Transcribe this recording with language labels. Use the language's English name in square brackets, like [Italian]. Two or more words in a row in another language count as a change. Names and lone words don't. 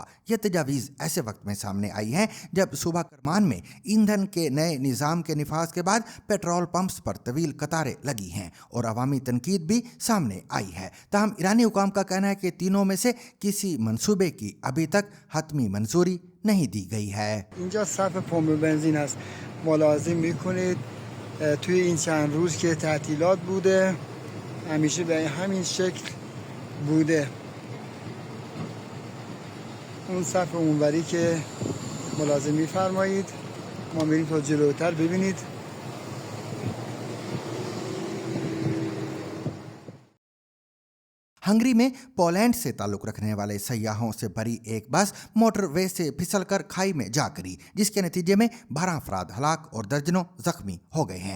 [Urdu] یہ تجاویز ایسے وقت میں سامنے آئی ہیں جب صوبہ کرمان میں ایندھن کے نئے نظام کے نفاذ کے بعد پیٹرول پمپس پر طویل قطاریں لگی ہیں اور عوامی تنقید بھی سامنے آئی ہے. تاہم ایرانی حکام کا کہنا ہے کہ تینوں میں سے کسی منصوبے کی ابھی تک حتمی منظوری نہیں دی گئی ہے. [Persian] اینجا صف پمپ بنزین است. ملاحظه میکنید توی این چند روز که تعطیلات بوده همیشه به همین شکل بوده. اون صف اونوری که ملاحظه میفرمایید ما میریم تا جلوتر ببینید. [Urdu] ہنگری میں پولینڈ سے تعلق رکھنے والے سیاحوں سے بھری ایک بس موٹروے سے پھسل کر کھائی میں جا گری، جس کے نتیجے میں 12 افراد ہلاک اور درجنوں زخمی ہو گئے ہیں.